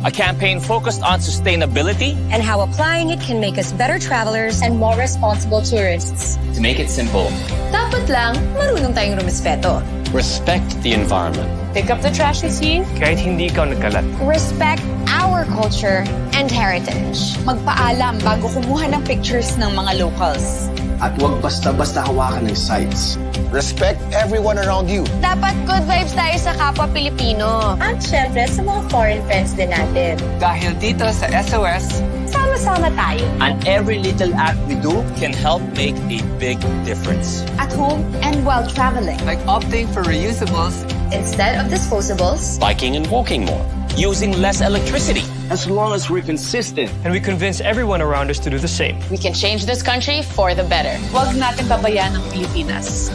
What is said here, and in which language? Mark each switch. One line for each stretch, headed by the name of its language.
English: A campaign focused on sustainability and how applying it can make us better travelers and more responsible tourists. To make it simple,
Filipino: dapat lang marunong tayong rumispeto.
English: Respect the environment. Pick up the trash you see.
Filipino: Kahit hindi ka nagkalat.
English: Respect our culture and heritage.
Filipino: Magpaalam bago kumuha ng pictures ng mga locals. At huwag basta-basta hawakan ng sites.
English: Respect everyone around you.
Filipino: Dapat
English: good vibes
Filipino: tayo sa kapwa Pilipino. At syempre sa mga foreign friends din natin. Dahil dito sa SOS, sama-sama tayo.
English: And every little act we do can help make a big difference. At home and while traveling. Like opting for reusables instead of disposables. Biking and walking more. Using less electricity. As long as we're consistent. And we convince everyone around us to do the same. We can change this country for the better.
Filipino: Huwag natin babayaan ang Pilipinas.